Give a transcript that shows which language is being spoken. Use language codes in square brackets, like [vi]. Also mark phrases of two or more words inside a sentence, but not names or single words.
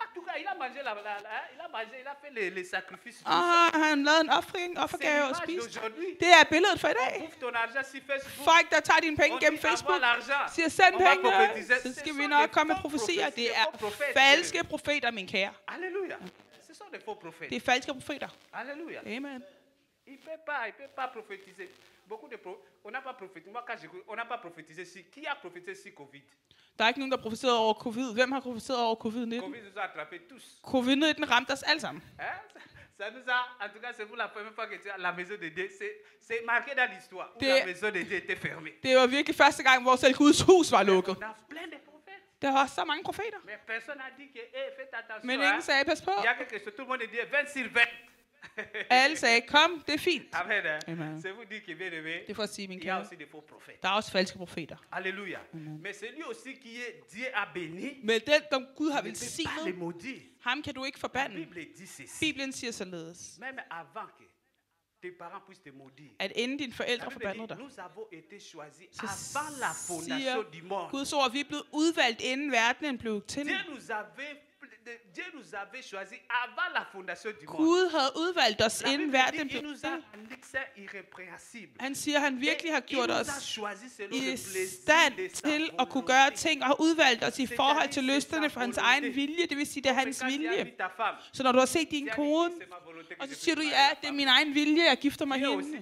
[da] Han lavede en offergave og spiste. Det er billedet for i dag. Folk, der tager dine penge gennem Facebook, siger, send penge, så skal vi nok komme med profetier. Det er falske profeter, min kære. Det er falske profeter. Alléluia. Amen. [fr] Il peut pas prophétiser. Beaucoup de on n'a pas prophétisé. Moi, quand on n'a pas prophétisé, qui a prophétisé sur Covid? [da] Der er ikke nogen, der profeterede over covid. Hvem har profeteret over covid-19? [fr] Covid nous a attrapé tous. [da] Covid-19 ramte os alle sammen. [fr] Ça nous a, en tout cas, c'est pour la première fois que tu as la maison de Dieu. C'est marqué dans l'histoire où la maison de Dieu était fermée. [da] Det var virkelig første gang, hvor selv Guds hus var lukket. Der var så mange profeter. Men ingen sagde, pas på. Alle sagde, kom, det er fint. Amen. Det er for at sige, min kære. Der er også falske profeter. Alléluia. Men den, som Gud har velsignet, ham kan du ikke forbande. Bibelen siger således, at inden dine forældre forbander dig, så siger Guds ord, at vi er blevet udvalgt, inden verdenen blev til. [fr] Dieu nous avait choisi avant la fondation du monde. [da] Gud havde udvalgt os inden verden blev til. Han siger, at han virkelig har gjort os i stand til at kunne gøre ting og har udvalgt os i forhold til lysterne for hans egen vilje. Det vil sige, det er hans vilje. Så når du har set din kone, og så siger du, ja, det er min egen vilje, jeg gifter mig hende.